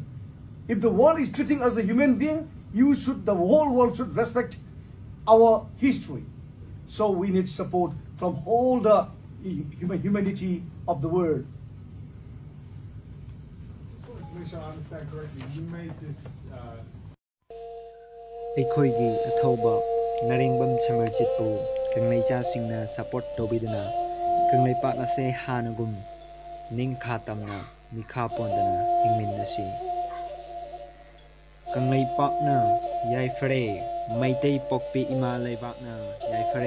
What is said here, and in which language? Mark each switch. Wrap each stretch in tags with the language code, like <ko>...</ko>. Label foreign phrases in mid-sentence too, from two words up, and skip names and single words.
<en>If the world is treating us as a human being, the whole world should respect our history. So we need support from all the humanity of the world. Just wanted to make sure I understand correctly. You made this.</en> <mni>Aikhoigi Athouba Narengbam Samarjitpu kanglaichasingna support tobiduna kanglaipak ase hanagum ningkha tamna mikha pondana hingminnasi. Kanglaipak na yaifare maitei pokpi ima leibak na yaifare</mni>